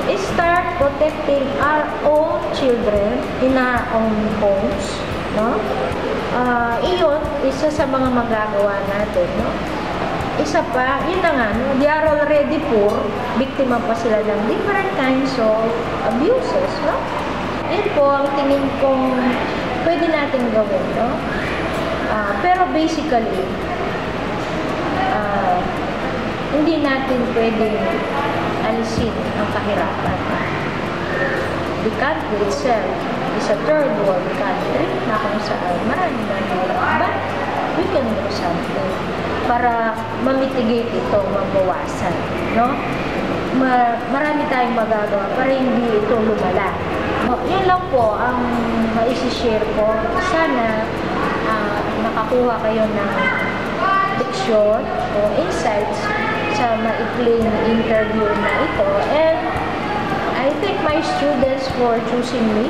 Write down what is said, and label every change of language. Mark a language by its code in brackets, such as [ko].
[en] Is start protecting our own children in our own homes, no? [tl] Iyon, isa sa mga magagawa natin, no? Isa pa, yun na nga, no? [en] They are already poor, [tl] biktima pa sila ng [en] different kinds of abuses, no? [tl] Yun po ang tingin kong pwede natin gawin, no? Pero basically, hindi natin pwedeng alisin ang kahirapan. [en] The country itself is a third world country [tl] na kung saan maraming mahirap. [en] But we can do something [tl] para mamitigate ito, mabawasan. [en] No? [tl] Marami tayong magagawa para hindi ito lumala. Yun lang po ang maisi-share ko. Sana nakakuha kayo ng leksyon o insights sa maikling interview na ito. [en] And I thank my students for choosing me.